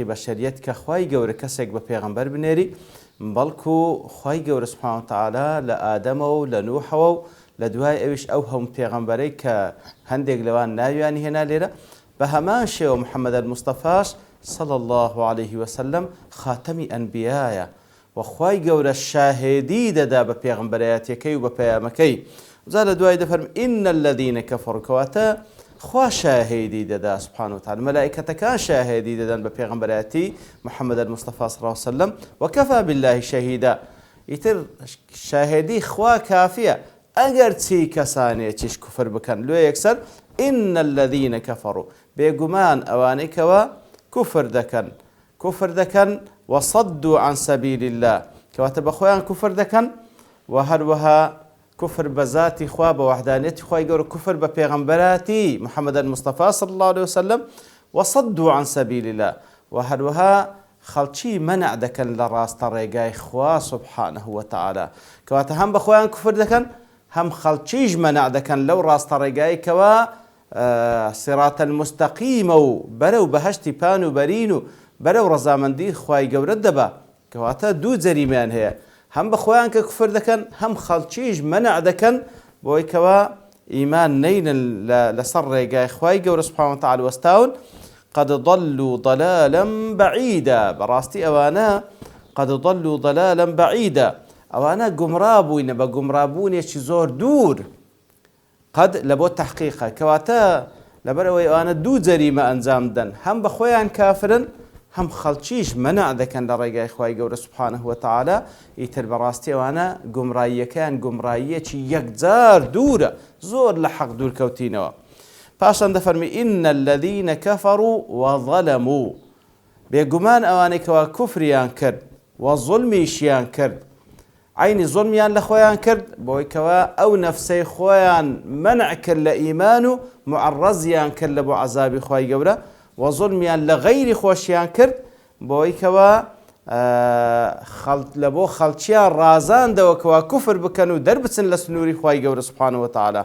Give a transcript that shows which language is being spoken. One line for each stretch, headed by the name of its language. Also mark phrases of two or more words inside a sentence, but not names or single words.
Central Kurdish: بەشەریەت کە خی گەورە کەسێک بە پێغەمبەر بنێری، بەڵکو خی گەورە
Arabic: سوبحانەهو وتەعالە
Central Kurdish: لە ئادەمەوە و لە نوحەوە و لە دوای ئەویش ئەو هەموو پێغەمبەرەی کە هەندێک لەوان ناویانی هێنا لێرە بە هەمان شێوە محەممەد الموستەفاش
Arabic: صلی الله عليه وسلم
Central Kurdish: خاتەمی ئەنبیایە و خی گەورە شاهێدی دەدا بە پێغەمبەرایەتیەکەی و بە پەیامەکەی. جا لە دوای دەفەرمێ
Arabic: إن الذين كفروا،
Central Kurdish: کەواتە خوا شاهێدی دەدا
Arabic: سبحانه وتعالى،
Central Kurdish: مەلائکەتەکان شاهێدی دەدەن بە پێغەمبەرایەتی محەممەد الموستەفا
Arabic: صلی الله عليه وسلم وكفى بالله شهيدا.
Central Kurdish: ئیتر شاهێدی خوا کافیە ئەگەر چی کەسانێکیش کوفر بکەن لێ یەکسەر
Arabic: إن الذين كفروا،
Central Kurdish: بێگومان ئەوانەی کەوە کوفر دەکەن
Arabic: وصدوا عن سبيل
Central Kurdish: الله، کەواتە بە خۆیان کوفر دەکەن و هەروەها کوفر بە ذاتی خوا بە وحدانیەتی خوای گەورە، کوفر بە پێغەمبەراتی محەممەد الموستەفا
Arabic: صلی الله عليه وسلم وصدوا عن سبيل الله،
Central Kurdish: و هەروەها خەڵکی مەنع دەکەن لە ڕاستە ڕێگای خوا
Arabic: سبحانەهو وتەعالە،
Central Kurdish: کەواتە هەم بە خۆیان کوفر دەکەن هەم خەڵکیش مەنع دەکەن لەو ڕاستە ڕێگایکەوە
Arabic: سیراتە المستەقیمە
Central Kurdish: و بەرەو بەهەشتی پان و بەرین و بەرەو ڕەزامەندی خوای گەورە دەبا. کەواتە دوو جەریمیان هەیە، هەم بە خۆیان کە کوفر دەکەن هەم خەڵکیش مەنع دەکەن بۆی کەوە ئیمان نەینن لەسەر ڕێگای خوای گەورە
Arabic: سوبحانەهو وتەعالە
Central Kurdish: وەستاون.
Arabic: قد ضلوا ضلالا بعيدا،
Central Kurdish: بەڕاستی ئەوانە
Arabic: قد ضلوا ضلالا بعيدا،
Central Kurdish: ئەوانە گومڕابووینە بە گومڕابوونێکی زۆر دوور. قەد لە بۆ تەحقیقە، کەواتە لەبەرەوەی ئەوانە دوو جەریمە ئەنجام دەن، هەم بە خۆیان کافرن هەم خەڵکیش مەنع دەکەن لە ڕێگای خوای گەورە
Arabic: سوبحانەهو وتەعالە.
Central Kurdish: ئیتر بەڕاستی ئەوانە گومڕاییەکەیان گومڕاییەکی یەکجار دوورە، زۆر لە حەق دوورکەوتینەوە. پاشان دەفەرمی
Arabic: إن الذين كفروا وظلموا،
Central Kurdish: بێگومان ئەوانەی کەوا کوفریان کرد و زوڵمیشیان کرد، عینی زوڵمیان لە خۆیان کرد بۆی کەوا ئەو نەفسەی خۆیان مەنع کرد لە ئیمان و معڕەزیان کرد لە بۆ عەزابی خوای گەورە، و زوڵمیان لە غەیری خۆشیان کرد بۆی کەوا لە بۆ خەڵکیان ڕازاندەوە کەوا کوفر بکەن و دەربچن لە سنووری خوای گەورە
Arabic: سوبحانەهو وتەعالە.